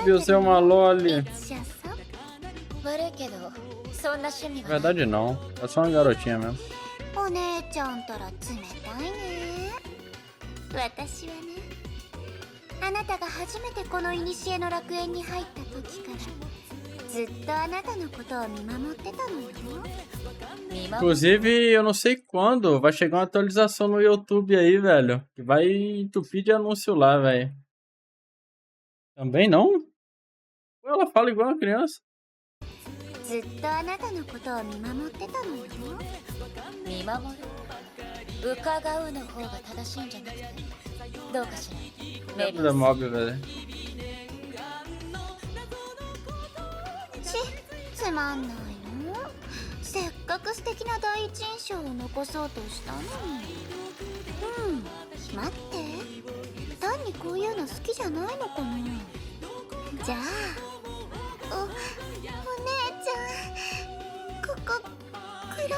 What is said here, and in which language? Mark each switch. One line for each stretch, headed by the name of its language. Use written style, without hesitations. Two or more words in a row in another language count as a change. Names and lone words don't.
Portuguese: Óbvio, você é uma loli.
Japanese: 悪いけど、そんな趣味
Portuguese: Na
Japanese: は。
Portuguese: verdade, não. É só uma garotinha mesmo.
Japanese: お姉ちゃんたら冷たいね。私はね、あなたが初めてこの古の楽園に入った時からずっとあなたのことを見守ってたのよ。
Portuguese: Inclusive, eu não sei quando vai chegar uma atualização no YouTube aí, velho. Que vai entupir de anúncio lá, velho. Também não? Ela fala igual uma criança.
Japanese: ずっとあなたのことを見守ってたのよ。見守る。伺うの方が正しいんじゃなくて。どうかしら。メビウ
Portuguese: Da
Japanese: ス。
Portuguese: mob, velho.
Japanese: つまんないの。せっかく素敵な第一印象を残そうとしたのに。待って。単にこういうの好きじゃないのかな。じゃあ、お姉ちゃん、ここ暗い。